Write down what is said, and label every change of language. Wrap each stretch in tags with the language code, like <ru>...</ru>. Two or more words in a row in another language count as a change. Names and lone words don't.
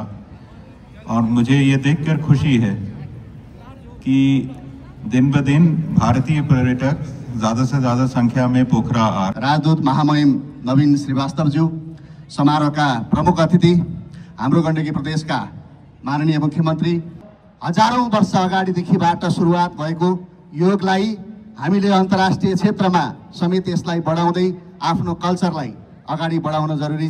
<hi>और मुझे ये देखकर खुशी है कि दिन ब दिन भारतीय पर्यटक ज़्यादा से ज़्यादा संख्या में पोखरा आ।</hi> <ne>राजदूत महामहिम नवीन श्रीवास्तवज्यू, समारोहका प्रमुख अतिथि, हाम्रो गण्डकी प्रदेशका माननीय मुख्यमन्त्री, हजारौं वर्ष अगाडिदेखिबाट सुरुवात भएको योगलाई हामीले अन्तर्राष्ट्रिय क्षेत्रमा समेत यसलाई बढाउँदै आफ्नो कल्चरलाई अगाडि बढाउन जरुरी छ।</ne>